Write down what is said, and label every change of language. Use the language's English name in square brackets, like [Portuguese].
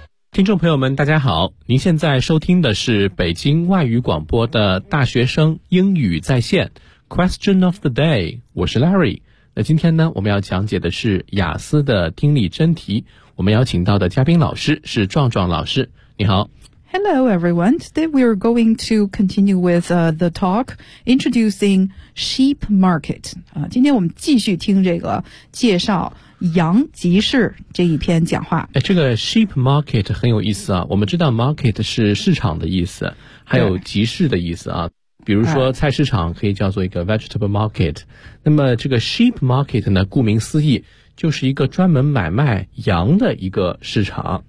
[Chinese] 听众朋友们大家好，您现在收听的是北京外语广播的大学生英语在线 [English] Question of the day， [Chinese] 我是 Larry。那今天呢，我们要讲解的是雅思的听力真题。我们邀请到的嘉宾老师是壮壮老师。你好。 [English] Hello, everyone. Today we are going to continue with the talk introducing sheep market. [Chinese] 今天我们继续听这个介绍羊集市这一篇讲话。哎，这个 sheep market 很有意思啊。我们知道 market 是市场的意思，还有集市的意思啊。比如说菜市场可以叫做一个 vegetable market， 那么这个 sheep market 呢，顾名思义就是一个专门买卖羊的一个市场。